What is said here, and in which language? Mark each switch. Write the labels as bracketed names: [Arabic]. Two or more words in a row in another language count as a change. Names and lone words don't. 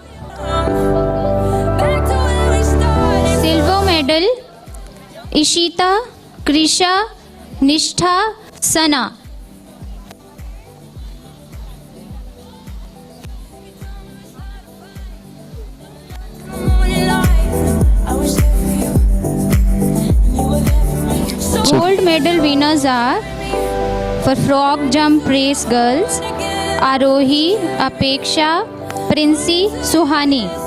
[English] Silver medal Ishita, Krisha, Nishtha, Sana. Gold medal winners are for frog jump race girls Arohi, Apeksha, Princey, Suhani.